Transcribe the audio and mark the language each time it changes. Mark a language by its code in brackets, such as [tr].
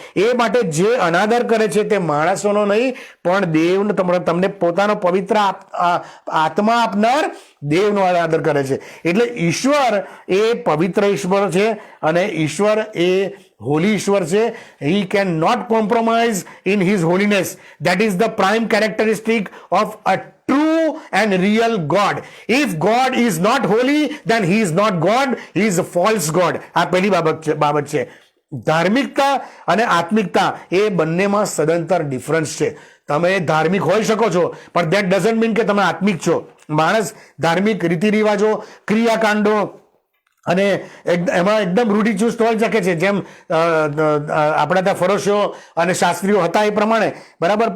[gu] એ માટે જે અનાદર કરે છે તે માણસોનો નહીં પણ દેવનો, તમને પોતાનો પવિત્ર આત્મા આપનાર દેવનો આદર કરે છે. એટલે ઈશ્વર એ પવિત્ર ઈશ્વર છે અને ઈશ્વર એ હોલી ઈશ્વર છે. [en] He can not compromise in his holiness. That is the prime characteristic of a true and real God. If God is not holy, then he is not God, he is a false God. [gu] આ પહેલી બાબત છે. ધાર્મિકતા અને આત્મિકતા એ બંનેમાં સદંતર difference છે. તમે ધાર્મિક હોઈ શકો છો પણ [en] that doesn't mean [gu] કે તમે આત્મિક છો. માણસ ધાર્મિક રીતિ રિવાજો, ક્રિયાકાંડો અને એમાં એકદમ રૂઢિચુસ્ત હોઈ શકે છે, જેમ આપણા ત્યાં ફરોશીઓ અને શાસ્ત્રીઓ હતા એ પ્રમાણે, બરાબર.